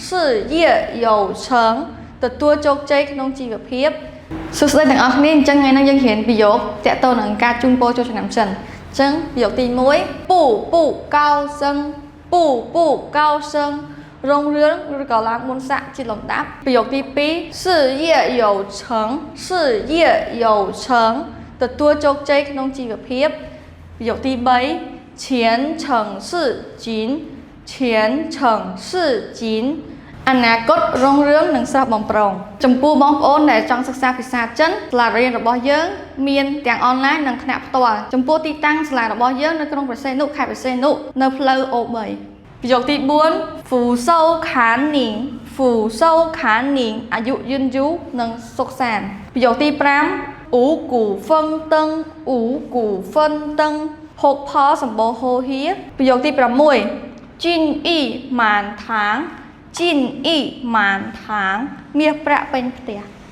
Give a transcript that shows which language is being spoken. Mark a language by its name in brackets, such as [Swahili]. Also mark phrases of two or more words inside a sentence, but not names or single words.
[Chinese] 事业有成 [Khmer] ទទួលជោគជ័យក្នុងជីវភាពសួស្តីទាំងអស់គ្នាអញ្ចឹងថ្ងៃនេះយើងរៀនប្រយោគតាក់ទងនឹងការជូនពរចូលឆ្នាំចិនអញ្ចឹងប្រយោគទី1 [Chinese] 步步高升步步高升 [Khmer] រុង រឿងឬក៏ឡើងមុនសាក់ជាលំដាប់ប្រយោគទី2 [Chinese] 事业有成事业有成 [Khmer] ទទួលជោគជ័យក្នុងជីវភាពប្រយោគទី3 [Chinese] 前程似锦前程似锦 [Khmer] អនាគតរុងរឿងនិងស្រស់បំព្រងចំពោះបងប្អូនដែលចង់សិក្សា ភាសាចិនសាលារៀនរបស់យើងមានទាំងអនឡាញនិងថ្នាក់ផ្ទាល់ចំពោះទីតាំងសាលារបស់យើងនៅក្នុងប្រសេនុខេត្តប្រសេនុនៅផ្លូវ O3 ប្រយោគទី4 [Chinese] 福寿康宁福寿康宁 [Khmer] អាយុយឺនយូរនិងសុខសាន្តប្រយោគទី5 [Chinese] 五谷丰登五谷丰登 [Khmer] ហូបផលសម្បូរហូរហៀប្រយោគទី6 [Chinese] 金银满堂金银满堂 [Khmer] មាសប្រាក់ពេញផ្ទះ